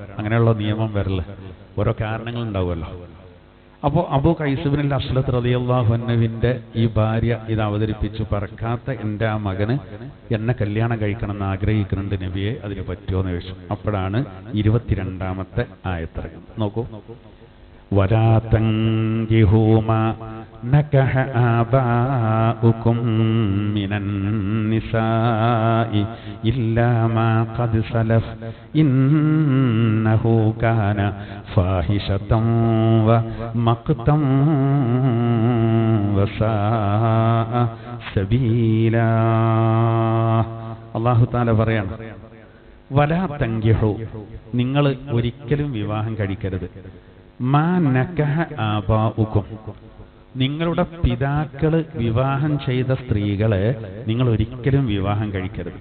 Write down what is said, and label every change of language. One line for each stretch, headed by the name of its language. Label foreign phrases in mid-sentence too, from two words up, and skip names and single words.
Malayalam: അങ്ങനെയുള്ള നിയമം വരല് ഓരോ കാരണങ്ങൾ ഉണ്ടാവുമല്ലോ. അപ്പോൾ അബൂ ഖൈസ് ബിൻ അസ്ലത്ത് റളിയല്ലാഹു അൻഹുവിന്റെ ഈ ഭാര്യ ഇത് അവതരിപ്പിച്ചു, പറക്കാത്ത എൻ്റെ ആ മകന് എന്നെ കല്യാണം കഴിക്കണം എന്ന് ആഗ്രഹിക്കുന്നുണ്ട് നബിയെ, അതിന് പറ്റുമോ എന്ന് ചോദിച്ചു. അപ്പോഴാണ് 22ാമത്തെ ആയത്തിറങ്ങുന്നത്. നോക്കൂ,
Arabic: ولا تنكحوا ما نكح آباؤكم من النساء إلا ما قد سلف إنه كان فاحشة ومقتا وساء سبيلا.
Malayalam: അല്ലാഹു തആല പറയാണ്,
Arabic: ولا تنكحوا,
Malayalam: നിങ്ങൾ ഒരിക്കലും വിവാഹം കഴിക്കരുത്,
Arabic: ما نكح آباؤكم,
Malayalam: നിങ്ങളുടെ പിതാക്കള് വിവാഹം ചെയ്ത സ്ത്രീകളെ നിങ്ങൾ ഒരിക്കലും വിവാഹം കഴിക്കരുത്.